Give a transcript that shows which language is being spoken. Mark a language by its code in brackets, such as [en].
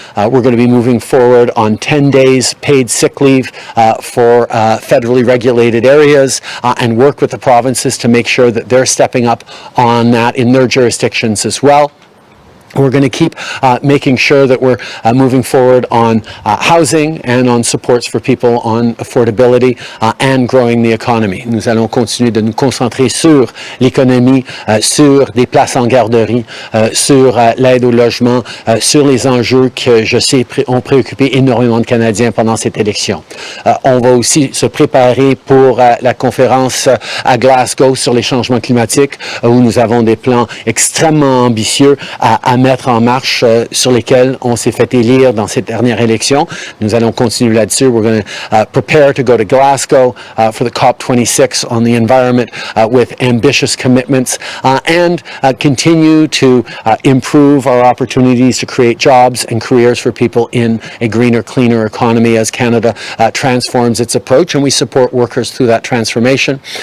[en] We're going to be moving forward on 10 days paid sick leave for federally regulated areas and work with the provinces to make sure that they're stepping up on that in their jurisdictions as well. We're going to keep making sure that we're moving forward on housing and on supports for people on affordability and growing the economy. [fr] Nous allons continuer de nous concentrer sur l'économie, sur des places en garderie, sur l'aide au logement, sur les enjeux que je sais ont préoccupé énormément de Canadiens pendant cette élection. On va aussi se préparer pour la conférence à Glasgow sur les changements climatiques où nous avons des plans extrêmement ambitieux à mettre en marche sur lesquels on s'est fait élire dans cette dernière élection. Nous allons continuer là-dessus. [en] We're going to prepare to go to Glasgow for the COP26 on the environment with ambitious commitments and continue to improve our opportunities to create jobs and careers for people in a greener, cleaner economy as Canada transforms its approach, and we support workers through that transformation.